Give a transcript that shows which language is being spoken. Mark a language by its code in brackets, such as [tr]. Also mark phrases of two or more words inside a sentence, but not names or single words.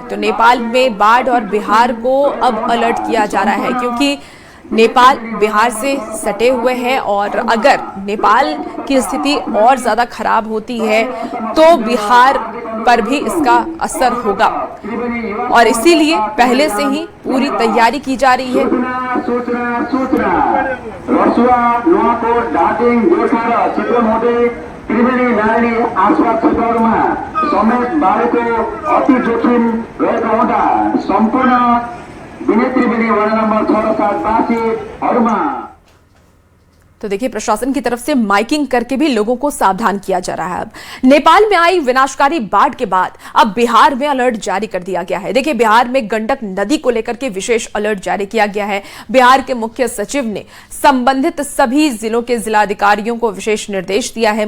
[hi] तो नेपाल में बाढ़ और बिहार को अब अलर्ट किया जा रहा है क्योंकि नेपाल बिहार से सटे हुए हैं और अगर नेपाल की स्थिति और ज्यादा खराब होती है तो बिहार पर भी इसका असर होगा और इसीलिए पहले से ही पूरी तैयारी की जा रही है। [ne] त्रिवेणी नारायणी आसपास क्षेत्रहरूमा समेत बाढीको अति जोखिम रहेको हुँदा सम्पूर्ण विनय त्रिवेणी वार्ड नम्बर 6 र 7 वासीहरूमा। [hi] तो देखिए प्रशासन की तरफ से माइकिंग करके भी लोगों को सावधान किया जा रहा है। अब नेपाल में आई विनाशकारी बाढ़ के बाद अब बिहार में अलर्ट जारी कर दिया गया है। देखिए बिहार में गंडक नदी को लेकर के विशेष अलर्ट जारी किया गया है। बिहार के मुख्य सचिव ने संबंधित सभी जिलों के जिलाधिकारियों को विशेष निर्देश दिया है।